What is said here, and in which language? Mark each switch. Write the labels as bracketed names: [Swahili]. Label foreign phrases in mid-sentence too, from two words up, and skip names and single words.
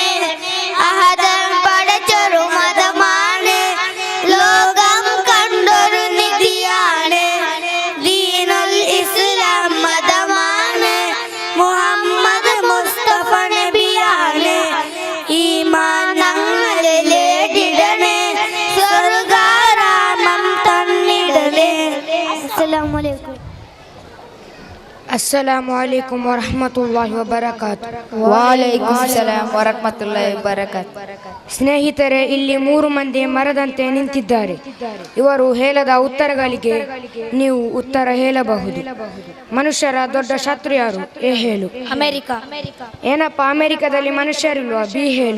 [Malayalam] അഹദൻ പടച്ചൊരു മതമാണ്, ലോകം കണ്ടൊരു നിധിയാണ്. [Arabic] دين الإسلام [Malayalam] മതമാണ്, മുഹമ്മദ് മുസ്തഫ നബിയാണ്. ഈമാനങ്ങളിലേടിടണേ, സ്വർഗാരാമം തന്നിടലേ. [Arabic] السلام عليكم. السلام عليكم ورحمة الله وبركاته. وعليكم السلام ورحمة الله وبركاته. [Kannada] ಸ್ನೇಹಿತರೆ, ಇಲ್ಲಿ 3 ಮಂದಿ ಮರದಂತೆ ನಿಂತಿದ್ದಾರೆ. ಇವರು ಹೇಳದ ಉತ್ತರಗಳಿಗೆ ನೀವು ಉತ್ತರ ಹೇಳಬಹುದು. ಮನುಷ್ಯರ ದೊಡ್ಡ ಶತ್ರು ಯಾರು? ಎ ಹೇಳು. ಅಮೆರಿಕ. ಏನಪ್ಪ, ಅಮೆರಿಕದಲ್ಲಿ ಮನುಷ್ಯರಿಲ್ವಾ? ಬಿ ಹೇಳು.